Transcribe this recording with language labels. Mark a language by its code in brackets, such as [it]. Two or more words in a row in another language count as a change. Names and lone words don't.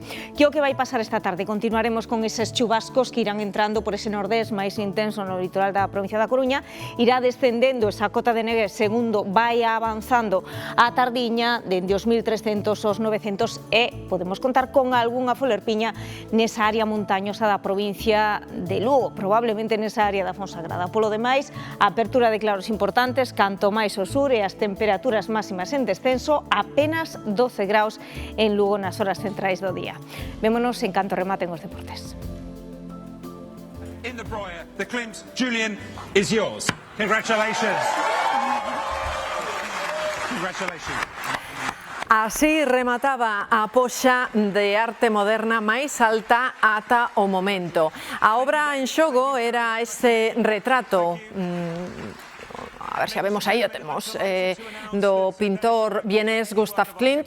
[gl] Que o que vai pasar esta tarde? Continuaremos con eses chubascos que irán entrando por ese nordés máis intenso no litoral da provincia da Coruña, irá descendendo esa cota de neve segundo vai avanzando a tardiña dende os 1300 aos 900 e podemos contar con algunha folerpiña nesa área montañosa da provincia de Lugo, probablemente nesa área da Fonsagrada. Polo demais, a apertura de claros importantes, canto máis ao sur e as temperaturas máximas en descenso, apenas 12 graus en Lugo nas horas centrais do día. Vémonos en canto rematen os deportes. [en] In the Broyer, the Klimt, Julian, is yours. Congratulations. Congratulations. [gl] Así remataba a poxa de arte moderna máis alta ata o momento. A obra en xogo era ese retrato, a ver se a vemos aí, o temos, do pintor vienés Gustav Klimt.